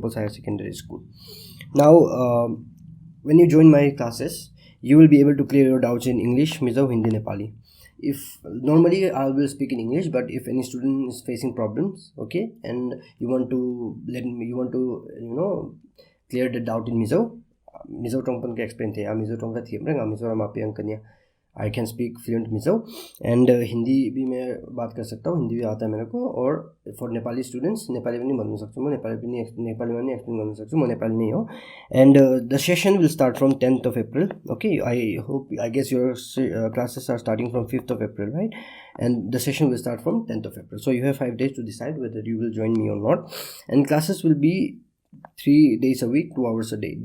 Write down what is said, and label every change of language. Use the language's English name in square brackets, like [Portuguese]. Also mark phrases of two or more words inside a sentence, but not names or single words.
[English] Paul's Higher Secondary School. Now, when you join my classes, you will be able to clear your doubts in English, Mizo, Hindi, Nepali. If normally I will speak in English, but if any student is facing problems, okay, and you want to clear the doubt in [Mizo] Mizo tong pan ke explain the Mizo tong ka thiem rang Mizo ram api angkanya. [English] I can speak fluent Mizo, and [Hindi] हिंदी भी मैं बात कर सकता हूँ, हिंदी भी आता है मेरे को. [Nepali] और for नेपाली students नेपाली पनि भन्नु सक्छु म, नेपालीमा पनि explain गर्न सक्छु, म नेपाली नै हो. [English] And the session will start from 10th of April. Okay, I guess your classes are starting from 5th of April, right? And the session will start from 10th of April. So you have 5 days to decide whether you will join me or not. And classes will be 3 days a week, 2 hours a day.